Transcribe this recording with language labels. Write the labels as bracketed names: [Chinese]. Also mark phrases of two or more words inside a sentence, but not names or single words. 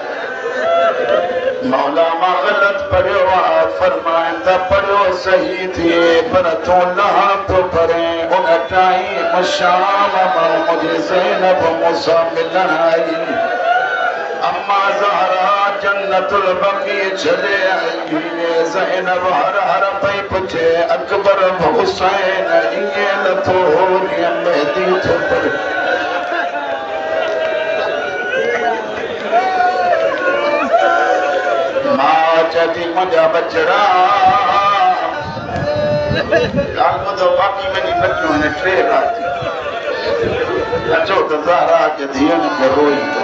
[Sindhi] मौला मां ग़लत पढ़ियो आहे फरमाइनि त पढ़ियो सही थिए पर तूं लहण थो पढ़े उन टाइम शाम मां मुंहिंजी ज़ैनब मूंसां मिलण आई अम्मा ज़हरा जन्नतुल बक़ी छॾे आई ज़ैनब हर हर पई पुछे अकबर हुसैन ईअं नथो जीअं मेहदी थो पढ़े मां चती मुंहिंजा बचड़ा ॻाल्हि ॿुधो बाक़ी वञी बचियूं हिन टे राति अचो त ज़हरा जे धीअनि खे रोई